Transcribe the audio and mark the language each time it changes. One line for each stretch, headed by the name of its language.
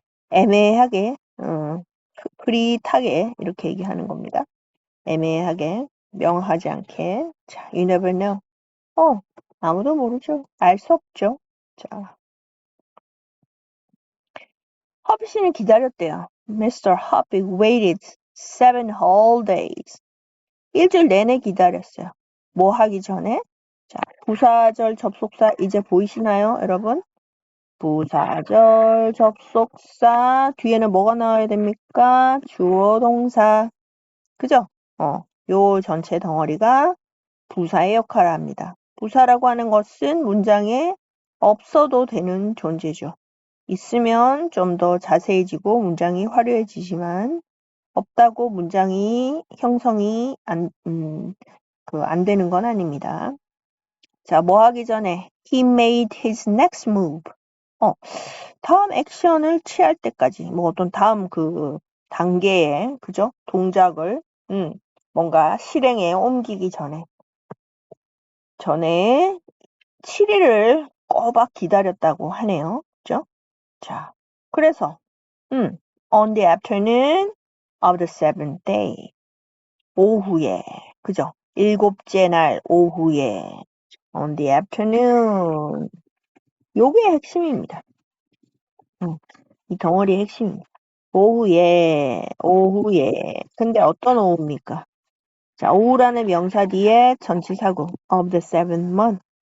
Korean: 애매하게, 흐릿하게 이렇게 얘기하는 겁니다. 애매하게, 명확하지 않게. 자,
English: you never know.
Korean: 아무도 모르죠. 알 수 없죠. 자, 허비 씨는 기다렸대요.
English: Mr. Hoppy waited 7 whole days.
Korean: 일주일 내내 기다렸어요. 뭐 하기 전에? 자, 부사절 접속사 이제 보이시나요, 여러분? 부사절 접속사 뒤에는 뭐가 나와야 됩니까? 주어 동사. 그죠? 요 전체 덩어리가 부사의 역할을 합니다. 부사라고 하는 것은 문장에 없어도 되는 존재죠. 있으면 좀 더 자세해지고 문장이 화려해지지만 없다고 문장이 형성이 안 되는 건 아닙니다. 자, 뭐 하기 전에
English: he made his next move.
Korean: 다음 액션을 취할 때까지 뭐 어떤 다음 그 단계에 그죠? 동작을 뭔가 실행에 옮기기 전에 7일을 꼬박 기다렸다고 하네요. 그죠? 자, 그래서
English: on the afternoon of the seventh day
Korean: 오후에 그죠? 7째 날 오후에
English: on the afternoon
Korean: 요게 핵심입니다. 이 덩어리의 핵심입니다. 오후에. 근데 어떤 오후입니까? 자, 오후라는 명사 뒤에 전치사구
English: of the seventh month.